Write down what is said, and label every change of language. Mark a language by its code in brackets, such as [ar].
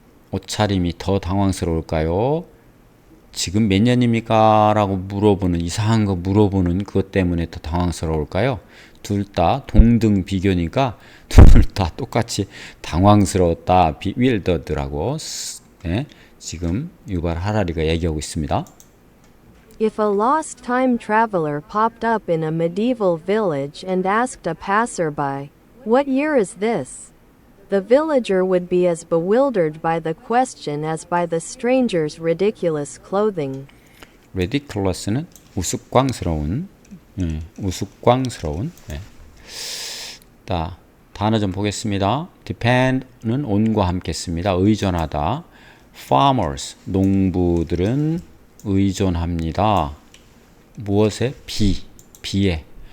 [ko] 옷차림이 더 당황스러울까요? 지금 몇 년입니까? 라고 물어보는 이상한 거 물어보는 그것 때문에 더 당황스러울까요? 둘 다 동등 비교니까 둘 다 똑같이 당황스러웠다. bewildered라고 지금 유발 하라리가 얘기하고 있습니다. [en] If a lost time traveler popped up in a medieval village and asked a passerby, "What year is this?" the villager would be as bewildered by the question as by the stranger's ridiculous clothing. [ko] ridiculous는 우스꽝스러운, 우스꽝스러운. 단어 좀 보겠습니다. depend는 on과 함께 씁니다. 의존하다. farmers, 농부들은 의존합니다. 무엇에? 비에.